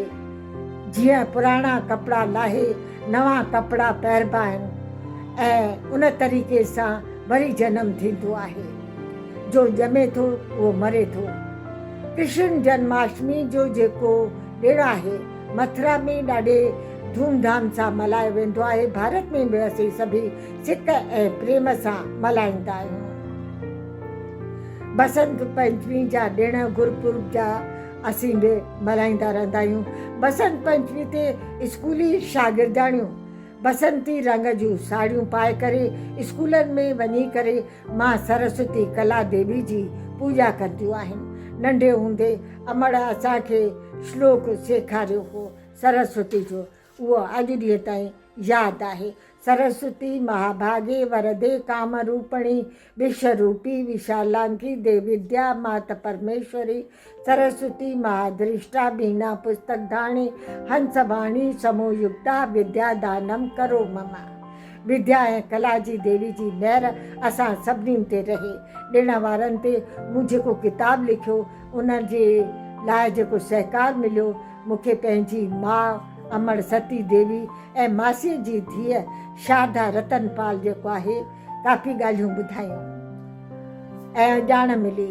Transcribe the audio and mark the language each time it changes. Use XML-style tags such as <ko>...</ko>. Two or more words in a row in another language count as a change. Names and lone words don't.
<sd>जीअं पुराणा कपिड़ा लाहे नवां कपिड़ा पाइबा आहिनि ऐं उन तरीक़े सां वरी जनम थींदो आहे। जो ॼमे थो उहो मरे थो। कृष्ण जन्माष्टमी जो जेको ॾिणु आहे मथुरा में ॾाढे धूमधाम सां मल्हायो वेंदो आहे। भारत में बि असीं सभई सिक ऐं प्रेम सां मल्हाईंदा आहियूं। बसंत पंचमी जा ॾिण गुरुपुरब जा असीं बि मल्हाईंदा रहंदा आहियूं। बसंत पंचमी ते स्कूली शागिर्दाणियूं बसंती रंग जूं साड़ियूं पाए करे स्कूलनि में वञी करे मां सरस्वती कला देवी जी पूॼा कंदियूं आहिनि। नंढे हूंदे अमड़ असांखे श्लोक सेखारियो हो सरस्वती जो, उहो अॼु ॾींहं ताईं यादि आहे।</sd> <sa>सरस्वती महाभागे वरदे कामरूपिणी विश्वरूपी विशालांकी दे विद्या मात परमेश्वरी सरस्वती महादृष्टा बीना पुस्तकधाणी हंसवाणी समोयुक्ता विद्या दानम करो मम।</sa> <sd>विद्या ऐं कला जी देवी जी महिर असां सभिनीनि ते रहे। ॾिण वारनि ते मूं जेको किताबु लिखियो उन जे लाइ जेको सहकार मिलियो, मूंखे पंहिंजी माउ अमर सती देवी ऐं मासीअ जी धीअ शारदा रतनपाल जेको आहे काफ़ी ॻाल्हियूं ॿुधायूं ऐं ॼाण मिली।</sd>